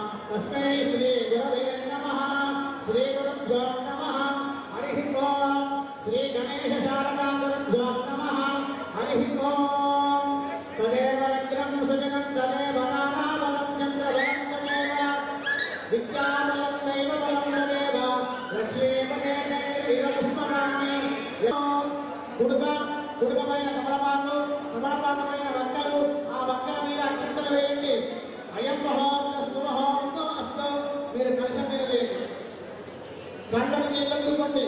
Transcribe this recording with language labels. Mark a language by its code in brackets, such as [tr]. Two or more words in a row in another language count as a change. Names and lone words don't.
[sa] तस्मै श्री गुरवे नमः श्री गुरुभ्यो नमः हरिः ओम् श्री गणेश शारदा गुरुभ्यो नमः हरिः ओम् तदेव लग्नं सुजनं तदेव नानाबलं चन्द्रबलं तदेव विद्याबलं दैवबलं तदेव लक्ष्मीपदे वीरपुष्पराणि [te] కుడుకమైన కమలపాతమైన వక్కలు ఆ వక్కల మీద అక్షంతలు వేయండి. [sa] అయం మహోత్సవ శుభహోత్సవ అస్తు [te] మీరు కలశం మీద వేయండి. కళ్ళకు నీళ్ళెత్తుకోండి.